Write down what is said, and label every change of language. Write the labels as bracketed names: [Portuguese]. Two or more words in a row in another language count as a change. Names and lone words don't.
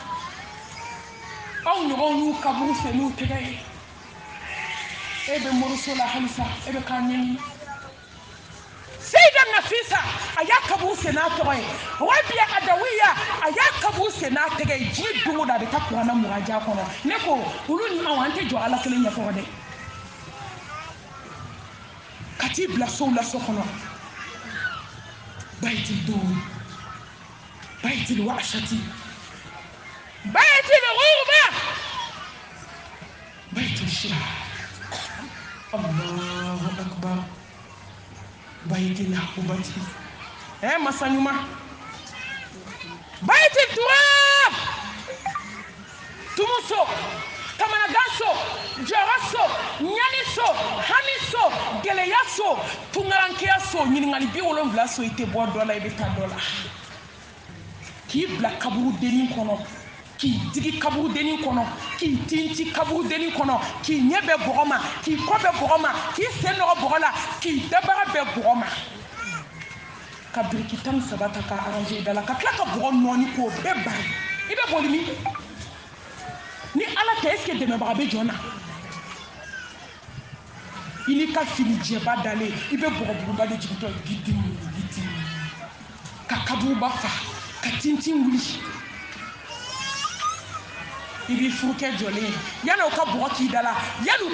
[Bambara] aw ɲɔgɔnw y'u kaburu fɛ n'u tɛgɛ ye e bɛ moriso la halisa e bɛ k'a ɲɛɲini Seyida Nafisa a y'a kaburu sen n'a tɔgɔ ye Rabia Adawiya a y'a kaburu sen n'a tɛgɛ ye diɲɛ don o don a bɛ taa kuranɛ muraja kɔnɔ ne ko olu ni aw an tɛ jɔ ala kelen ɲɛkɔrɔ dɛ ka t'i bila sow la so kɔnɔ [Arabic] بيت الدور بيت الوحشة بيت الغربة بيت الشرى الله أكبر بيت الهبة [Bambara] masa ɲuman [Arabic] بيت التراب [Bambara] so kamanagan so jɔyɔrɔ so ɲani so hami so gɛlɛya so tungarankeya so ɲininkali 70 so i tɛ bɔ dɔ la i bɛ taa dɔ la k'i bila kaburudennin kɔnɔ k'i digi kaburudennin kɔnɔ k'i tinti kaburudennin kɔnɔ k'i ɲɛ bɛ bɔgɔ ma k'i kɔ bɛ bɔgɔ ma k'i sen nɔgɔ bɔgɔ la k'i dabaga bɛ bɔgɔ ma ka biriki 13 ta ka arranger i da la ka tila ka bɔgɔ nɔɔni k'o bɛɛ bari i bɛ boli min ni ala tɛ [French] est-ce que [Bambara] dɛmɛbaga bɛ jɔn na i n'i ka fini jɛba dalen i bɛ bɔgɔbuguba de jigintɔ gidimi ka kaburuba fa ka tintin wuli i b'i furukɛ jɔlen yanni o ka bɔgɔ k'i da la yanni o